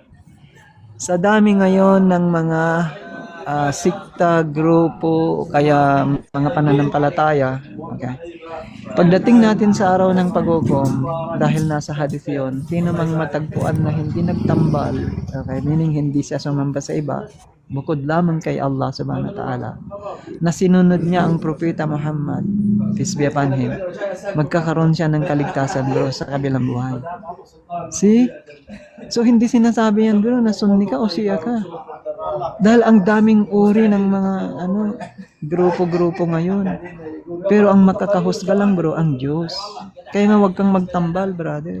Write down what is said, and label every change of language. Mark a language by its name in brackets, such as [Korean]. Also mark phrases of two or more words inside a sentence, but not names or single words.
[Filipino] Sa dami ngayon ng mga sikta, grupo, kaya mga pananampalataya, okay. Pagdating natin sa araw ng paghukom, dahil nasa hadith yun, sino mang matagpuan na hindi nagtambal, okay, meaning hindi siya sumamba sa iba, bukod lamang kay Allah [Arabic] سبحانه وتعالى, [Filipino] na sinunod niya ang propeta Muhammad, [English] peace be upon him, [Filipino] magkakaroon siya ng kaligtasan bro sa kabilang buhay. See? So hindi sinasabi yan bro na sunni ka o siya ka. Dahil ang daming uri ng mga grupo-grupo ngayon. Pero ang makakahusga lang bro, ang Diyos. Kaya nga wag kang magtambal, brother.